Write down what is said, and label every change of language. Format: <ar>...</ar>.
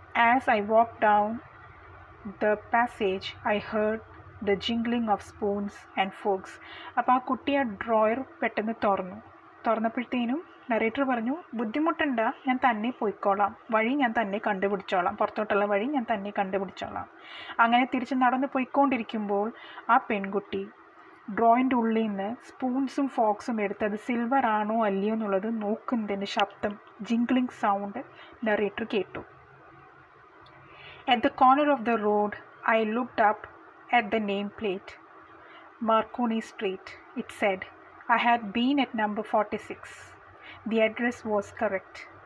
<en>As I walked down the passage, I heard the jingling of spoons and forks.</en> <ml>അപ്പോൾ ആ കുട്ടി ആ drawer പെട്ടെന്ന് തുറന്നപ്പോഴത്തേനും നറേറ്റർ പറഞ്ഞു, ബുദ്ധിമുട്ടണ്ട, ഞാൻ തന്നെ പോയിക്കോളാം, വഴി ഞാൻ തന്നെ കണ്ടുപിടിച്ചോളാം, പുറത്തോട്ടുള്ള വഴി ഞാൻ തന്നെ കണ്ടുപിടിച്ചോളാം. അങ്ങനെ തിരിച്ച് നടന്ന് പോയിക്കൊണ്ടിരിക്കുമ്പോൾ ആ പെൺകുട്ടി ഡ്രോയിൻ്റെ ഉള്ളിൽ നിന്ന് സ്പൂൺസും ഫോക്സും എടുത്ത് അത് സിൽവർ ആണോ അല്ലയോ എന്നുള്ളത് നോക്കുന്നതിൻ്റെ ശബ്ദം, ജിംഗ്ലിംഗ് സൗണ്ട് നറേറ്റർ കേട്ടു.</ml> <en>At the corner of the road, I looked up at the nameplate. Marconi Street, it said. I had been at number 46. The address was correct.</en>